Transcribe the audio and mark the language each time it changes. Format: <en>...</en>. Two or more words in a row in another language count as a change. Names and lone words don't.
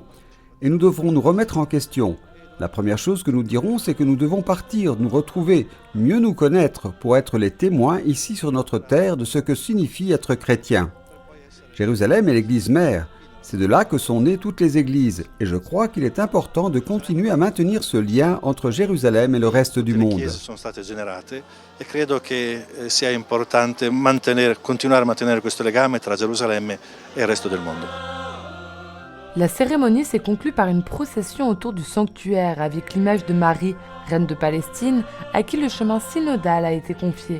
<fr>Et nous devrons nous remettre en question. La première chose que nous dirons, c'est que nous devons partir, nous retrouver, mieux nous connaître pour être les témoins ici sur notre terre de ce que signifie être chrétien. Jérusalem est l'église mère. C'est de là que sont nées toutes les églises. Et je crois qu'il est important de continuer à maintenir ce lien entre Jérusalem et le reste du monde.</fr> <it>E credo che sia importante continuare a mantenere questo legame tra Gerusalemme e il resto del mondo.</it> <fr>La cérémonie s'est conclue par une procession autour du sanctuaire avec l'image de Marie, reine de Palestine, à qui le chemin synodal a été confié.</fr>